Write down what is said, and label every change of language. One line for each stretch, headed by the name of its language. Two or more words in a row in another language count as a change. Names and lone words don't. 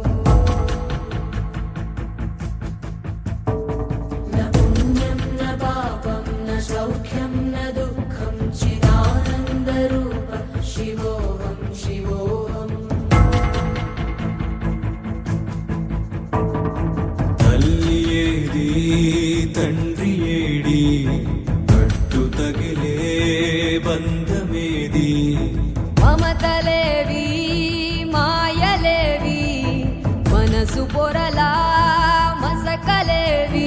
Sanskrit: न पुण्यं न पापं न सौख्यं न दुःखं चिदानन्दरूप शिवोऽहं शिवोऽहम्
Telugu: తల్లి ఏది తండ్రి ఏడి పట్టు తగిలే బంధమేది మమతలేవి మాయలేవి మనసు పొరలా మసకలేవి